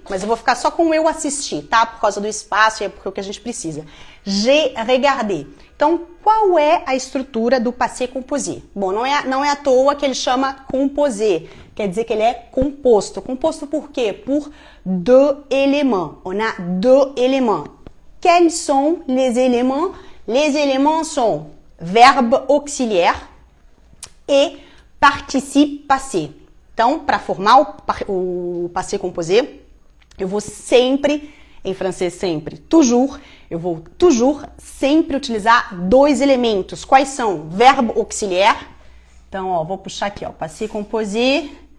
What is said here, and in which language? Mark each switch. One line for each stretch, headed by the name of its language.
Portuguese: Mas eu vou ficar só com eu assisti, tá? Por causa do espaço e é porque é o que a gente precisa.
French: J'ai regardé.
Portuguese: Então, qual é a estrutura do passé composé? Bom, não é à toa que ele chama composé. Quer dizer que ele é composto. Composto por quê? Por
French: deux éléments. On a deux éléments. Quels sont les éléments? Les éléments sont verbe auxiliaire e participe passé.
Portuguese: Então, para formar o passé composé, eu vou sempre, em francês sempre, toujours, eu vou toujours sempre utilizar dois elementos. Quais são? Verbo auxiliaire. Então, ó, vou puxar aqui, ó, passé composé.